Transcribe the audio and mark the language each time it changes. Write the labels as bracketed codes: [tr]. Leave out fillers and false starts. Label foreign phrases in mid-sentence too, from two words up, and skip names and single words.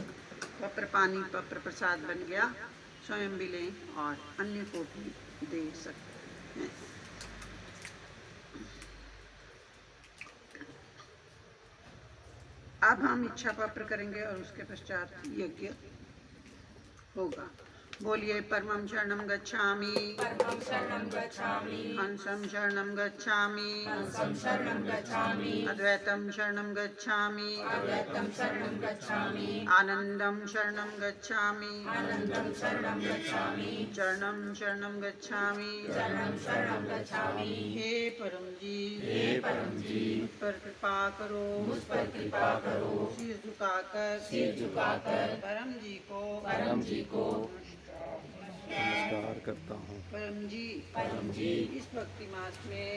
[hi] पत्र पानी पत्र प्रसाद बन गया, स्वयं भी लें और अन्य को भी दे सकते हैं। अब हम इच्छा पत्र करेंगे और उसके पश्चात यज्ञ होगा। [sa] बोलिए परमं शरणं गच्छामि, परमं शरणं गच्छामि, हंसं शरणं गच्छामि, हंसं शरणं गच्छामि, अद्वैतं शरणं गच्छामि, अद्वैतं शरणं गच्छामि, आनंदं शरणं गच्छामि, आनन्दं शरणं गच्छामि, चरणं शरणं गच्छामि, शरणं शरणं गच्छामि। [hi] हे परम जी, हे परम जी, मुझ पर कृपा करो, मुझ पर कृपा करो, सिर झुकाकर सिर झुकाकर परम जी को नमस्कार करता हूँ। परम जी इस भक्ति मास में,